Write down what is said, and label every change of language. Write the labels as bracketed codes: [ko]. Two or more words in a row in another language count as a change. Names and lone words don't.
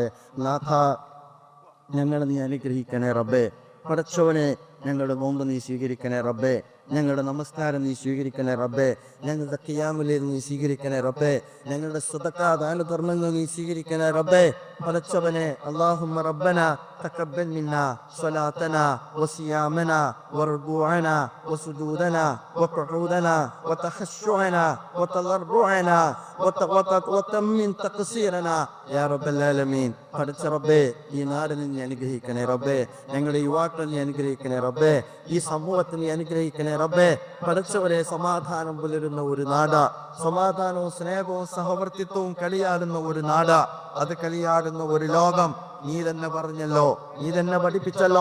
[ml] നാഥ, ഞങ്ങളെ നീ അനുഗ്രഹിക്കണേ റബ്ബേ. പടച്ചവനെ, ഞങ്ങളുടെ നോമ്പ് നീ സ്വീകരിക്കണേ റബ്ബേ. ഞങ്ങളുടെ നമസ്കാരം നീ സ്വീകരിക്കണേ റബ്ബേ. ഞങ്ങളുടെ [ar] قيام الليل [ml] നീ സ്വീകരിക്കണേ റബ്ബേ. ഞങ്ങളുടെ സദഖ ദാനധർമ്മങ്ങൾ നീ സ്വീകരിക്കണേ റബ്ബേ. [ar] പടച്ചവനെ اللهم ربنا تقبل منا صلاتنا وصيامنا وركوعنا وسجودنا وقعودنا وتخشعنا وتضرعنا وتمن تقصيرنا يا رب العالمين. [ml] പടച്ച റബ്ബേ, ഈ നാടിനെ നീ അനുഗ്രഹിക്കണേ റബ്ബേ. ഞങ്ങളുടെ യുവാക്കളെ നീ അനുഗ്രഹിക്കണേ റബ്ബേ. ഈ സമൂഹത്തെ നീ അനുഗ്രഹിക്കണേ റബ്ബേ. പടച്ചവരെ, സമാധാനം പുലരുന്ന ഒരു നാട്, സമാധാനവും സ്നേഹവും സഹവർത്തിത്വവും കളിയാടുന്ന ഒരു നാട്, അത് കളിയാടുന്ന ഒരു ലോകം നീ തന്നെ പറഞ്ഞല്ലോ, നീ തന്നെ പഠിപ്പിച്ചല്ലോ.